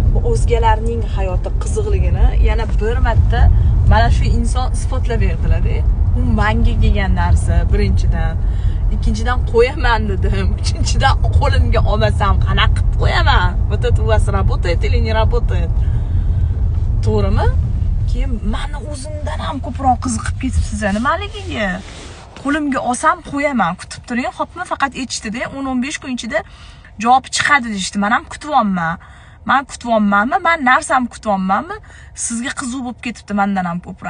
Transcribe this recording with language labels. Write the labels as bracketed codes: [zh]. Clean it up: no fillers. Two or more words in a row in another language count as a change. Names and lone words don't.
[uz] o'zgalarning hayoti qiziqligini yana bir marta mana shu inson isbotlab berdilar-da. U menga kelgan narsa birinchidan, ikkinchidan qo'yaman dedim, uchinchidan qo'limga olmasam qanaqa qilib qo'yaman? [ru] Вот это у вас работает или не работает? [uz] To'g'rimi? Keyin meni o'zimdan ham ko'proq qiziqib ketibsiz nimaligiga. Qo'limga olsam qo'yaman, kutib turing, xo'pmi? Faqat aytishdida 10-15 kun ichida javob chiqadi deyishdi. Men ham kutyapman. Men kutyapmanmi? Men narsam kutyapmanmi? Sizga qiziq bo'lib ketibdi mendan ham ko'proq.